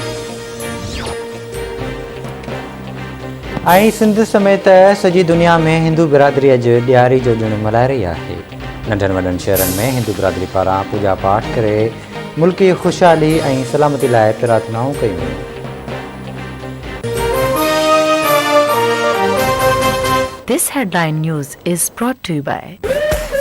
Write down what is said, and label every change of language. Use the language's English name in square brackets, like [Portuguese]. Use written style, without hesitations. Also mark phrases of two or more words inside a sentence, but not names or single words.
[Sindhi] ऐं सिंध समेत सॼी दुनिया में हिंदू बिरादरी अॼु ॾियारी जो ॾिणु मल्हाए रही आहे। नंढनि वॾनि शहरनि में हिंदू बिरादरी पारां पूॼा पाठ करे मुल्की ख़ुशहाली ऐं सलामती लाइ प्रार्थनाऊं कयूं वयूं। [English] This headline news is brought to you by